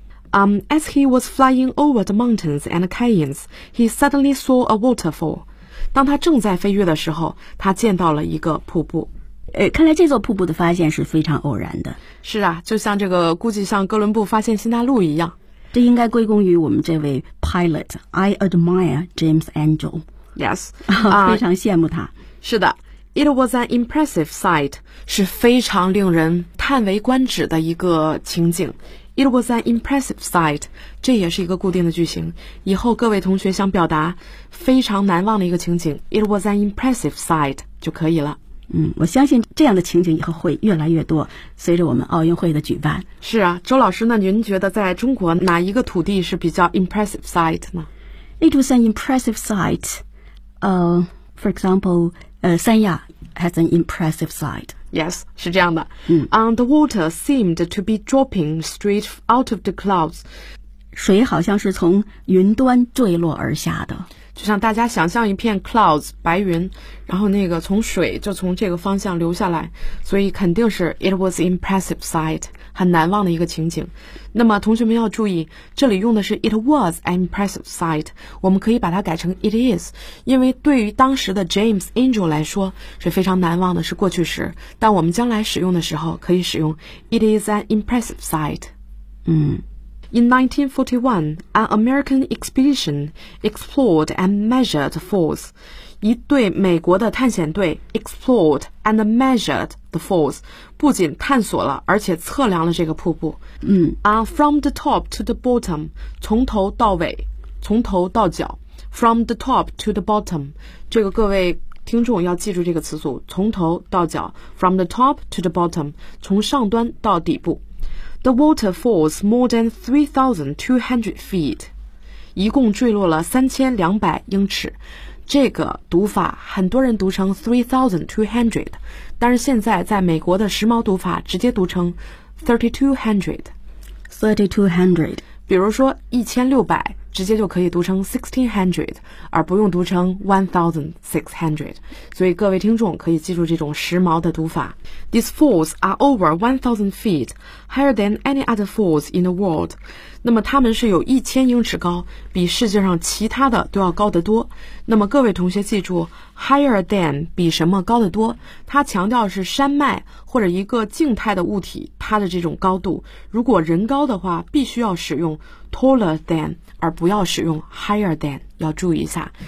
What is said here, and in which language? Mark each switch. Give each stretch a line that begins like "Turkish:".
English: As he was flying over the mountains and canyons, he suddenly saw a waterfall。
Chinese: 当他正在飞越的时候，他见到了一个瀑布。看来这座瀑布的发现是非常偶然的。是啊，就像这个估计像哥伦布发现新大陆一样。这应该归功于我们这位 pilot，
English: I admire James Angel。 Yes，
Chinese: 非常羡慕他。是的，
English: It was an impressive sight，
Chinese: 是非常令人叹为观止的一个情景。
English: It was an impressive sight，
Chinese: 这也是一个固定的句型，以后各位同学想表达非常难忘的一个情景， It was an impressive sight 就可以了。我相信这样的情景以后会越来越多，随着我们奥运会的举办。是啊，周老师，那您觉得在中国哪一个土地是比较
English: impressive sight
Chinese: 呢？
English: It was an impressive sight. For example, 三亚 has an impressive sight. Yes,
Chinese: 是这样的。
English: The water seemed to be dropping straight out of the clouds.
Chinese: 水好像是从云端坠落而下的。就像大家想象一片 clouds 白云，然后那个从水就从这个方向流下来，所以肯定是
English: it was impressive sight，
Chinese: 很难忘的一个情景。那么同学们要注意，这里用的是
English: it was an impressive sight，
Chinese: 我们可以把它改成
English: it is，
Chinese: 因为对于当时的 James Angel 来说是非常难忘的，是过去时，但我们将来使用的时候可以使用
English: it is an impressive sight。 In 1941, an American expedition explored and measured falls.
Chinese: 一对美国的探险队
English: explored and measured the falls.
Chinese: 不仅探索了，而且测量了这个瀑布。
English: From the top to the bottom,
Chinese: 从头到尾，从头到脚。
English: From the top to the bottom,
Chinese: 这个各位听众要记住这个词组，从头到脚。
English: From the top to the bottom,
Chinese: 从上端到底部。
English: The water falls more than 3,200 feet.
Chinese: 一共坠落了3200英尺。这个读法很多人读成 3,200， 但是现在在美国的时髦读法直接读成 3,200。比如说1600，直接就可以读成 1,600， 而不用读成 1,600。所以各位听众可以记住这种时髦的读法。
English: These falls are over 1,000 feet, higher than any other falls in the world.
Chinese: 那么它们是有1000英尺高，比世界上其他的都要高得多。那么各位同学记住 ，
English: higher than
Chinese: 比什么高得多？它强调是山脉或者一个静态的物体它的这种高度。如果人高的话，必须要使用
English: taller than，
Chinese: 而不要使用
English: higher than，
Chinese: 要注意一下。